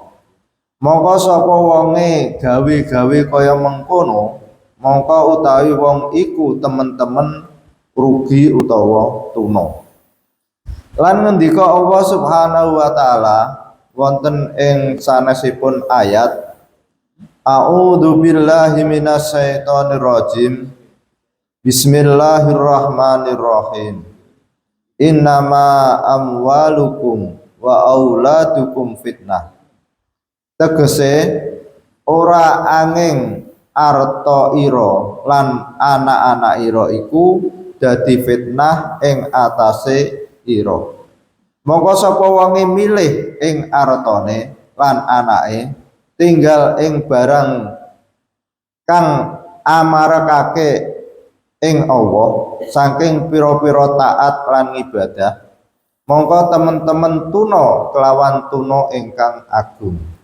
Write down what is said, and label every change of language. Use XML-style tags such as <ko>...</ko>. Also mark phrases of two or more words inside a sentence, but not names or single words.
<jv>Mongko sapa wonge gawe-gawe kaya mengkono, mongko utawi wong iku temen-temen rugi utawa tuna. Lan ngendika Allah</jv> <ar>سبحانه وتعالى</ar> <jv>wonten ing sanesipun ayat,</jv> <ar>أعوذ بالله من الشيطان الرجيم. بسم الله الرحمن الرحيم. إنما أموالكم وأولادكم فتنة.</ar> <jv>Tegese ora angin arta ira lan anak-anak ira iku dadi fitnah ing atase ira. Mongko sapa wonge milih ing artane lan anake tinggal ing barang kang amarekake ing Allah saking pira-pira taat lan ibadah, mongko temen-temen tuna kelawan tuna ingkang agung.</jv>